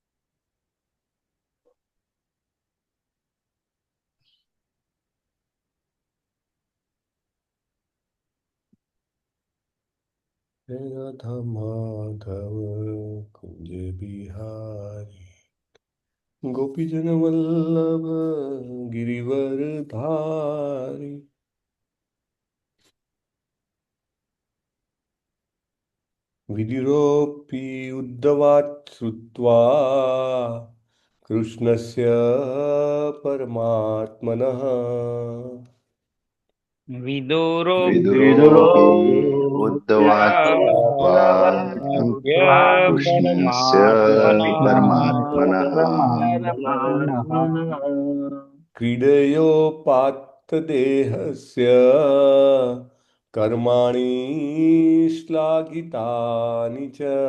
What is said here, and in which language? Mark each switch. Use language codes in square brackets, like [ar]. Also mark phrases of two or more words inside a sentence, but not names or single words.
[hi] રાધા માધવ કુંજ બિહારી ગોપીજન વલ્લભ ગિરિવર ધારી [sa] વિદુરોપી ઉદ્ધવાત શ્રુત્વા કૃષ્ણસ્ય પરમાત્મનઃ विदुरोऽपि उद्धवाच्युत्वा कृष्णस्य परमात्मनः क्रीडयोपात्त देहस्य कर्माणि श्लाघितानि च